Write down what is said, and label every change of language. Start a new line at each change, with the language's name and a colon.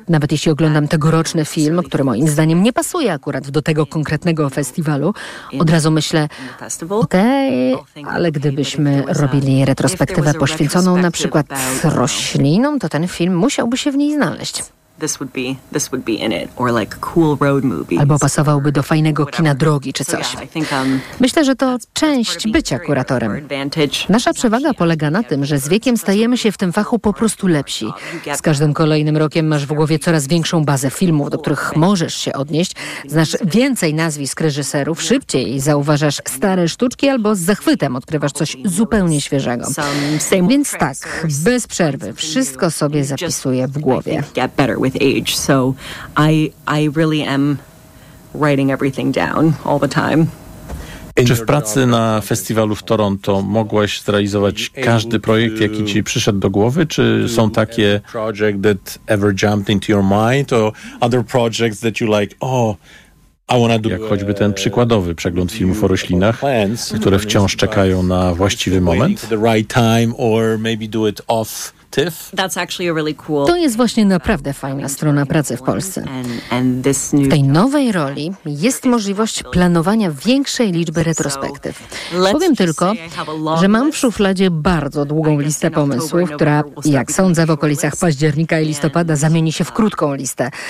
Polish: Nawet jeśli oglądam tegoroczny film, który moim zdaniem nie pasuje akurat do tego konkretnego festiwalu, od razu myślę, okej, ale gdybyśmy robili retrospektywę poświęconą na przykład roślinom, to ten film musiałby się w niej znaleźć.
English: This would be in it, or like cool road movies.
Polish: Albo pasowałby do fajnego kina drogi czy coś. Myślę, że to część bycia kuratorem. Nasza przewaga polega na tym, że z wiekiem stajemy się w tym fachu po prostu lepsi. Z każdym kolejnym rokiem masz w głowie coraz większą bazę filmów, do których możesz się odnieść. Znasz więcej nazwisk reżyserów, szybciej zauważasz stare sztuczki albo z zachwytem odkrywasz coś zupełnie świeżego. Więc tak, bez przerwy, wszystko sobie zapisuję w głowie.
English: With age, so I really am writing everything down all the time.
Polish: Czy w pracy na festiwalu w Toronto mogłaś zrealizować każdy projekt, jaki ci przyszedł do głowy? Czy są takie
English: projects that ever jumped into your mind, or other projects that you like, oh, I wanna do?
Polish: Jak choćby ten przykładowy przegląd filmów o roślinach, które wciąż czekają na właściwy moment?
English: The right time, or maybe do it off TIFF. That's actually a really cool.
Polish: To jest właśnie naprawdę fajna strona pracy w Polsce. W tej nowej roli jest możliwość planowania większej liczby retrospektyw. Powiem tylko, że mam w szufladzie bardzo długą listę pomysłów, która, jak sądzę, w okolicach października i listopada zamieni się w krótką listę.